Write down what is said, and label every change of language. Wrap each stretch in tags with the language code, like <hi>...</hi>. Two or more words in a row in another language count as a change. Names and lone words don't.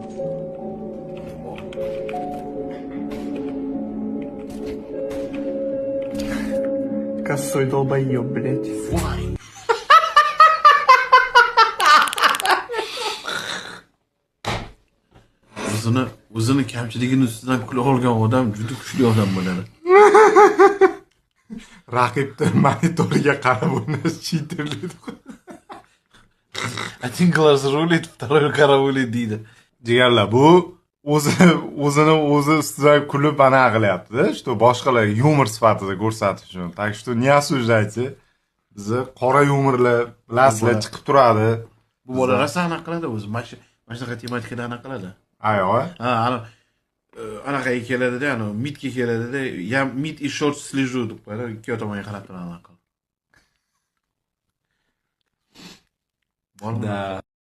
<ru>Косой долбоёб, блядь.</ru> <uz>O'zini kamchiligini ustidan kula olgan odam juda kuchli odam bo'ladi. Raqibni monitoriga qarab o'ynash cheaterlik.</uz> <ru>Один глаз рулит, второй караулит deydi.</ru> <uz>Jigarlar, bu o'zini ustidan kulib ana qilyapti-da, что boshqalarga yumor sifatida ko'rsatish uchun.</uz> <ru>Так что не осуждайте.</ru> <uz>Bizni qora yumorlar bilasizlar chiqib turadi. Bu bolalar rosa anaqa qiladi o'zi. Mana shunaqa tematikada anaqa qiladi. Ayo. Ha, anaqaga keladi-da, midga keladi-da,</uz> <ru>я mid и short слежу</ru> <uz>deb qo'yadi, ikki tomonga qarab turadi anaqa.</uz> <ru>Да.</ru>